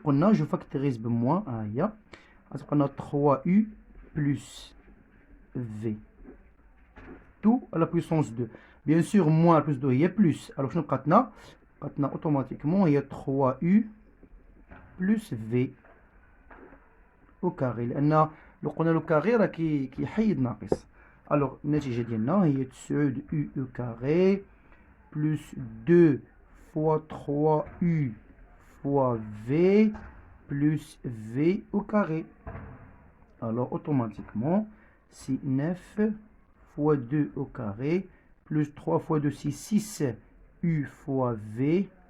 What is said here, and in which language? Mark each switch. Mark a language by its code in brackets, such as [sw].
[fr] On a, je factorise de moins. On a 3u plus v. Tout à la puissance 2. Bien sûr, moins plus 2, il y a plus. Alors, je vais automatiquement, il y a 3u plus v au carré. [ar] لأن لو قلنا له كاري راه كيحيد ناقص. [fr] Alors, [ar] النتيجة ديالنا هي [fr] 9 u au carré plus 2 fois 3u fois v plus v au carré. Alors, automatiquement, c'est 9 fois 2 au carré plus 3 fois 2, c'est 6 u fois v.